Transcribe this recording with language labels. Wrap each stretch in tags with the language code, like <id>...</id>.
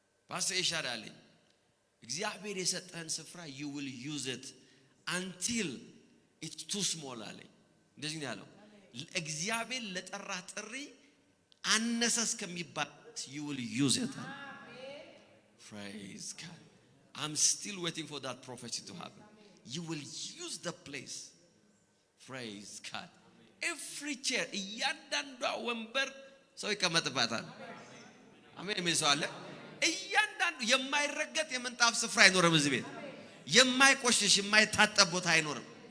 <am>ፓስተር ኢሻድ አለኝ እግዚአብሔር የሰጠን ስፍራ</am> <en>you will use it until it's too small</en> <am>አለኝ እንደዚህ ነው ያለው እግዚአብሔር ለጠራ ጥሪ አነሰስ ከሚባል</am> <en>you will use it. praise God. I'm still waiting for that prophecy to happen. you will use the place. praise God. every chair</en> <am>እያንዳንዷ ወንበር ሰው ይቀመጥባታል። አሜን የሚሰዋለ እያንዳንዱ የማይረገጥ የምንጣፍ ስፍራ አይኖርም እዚህ ቤት የማይቆሽሽ የማይታጠብ ቦታ አይኖርም።</am>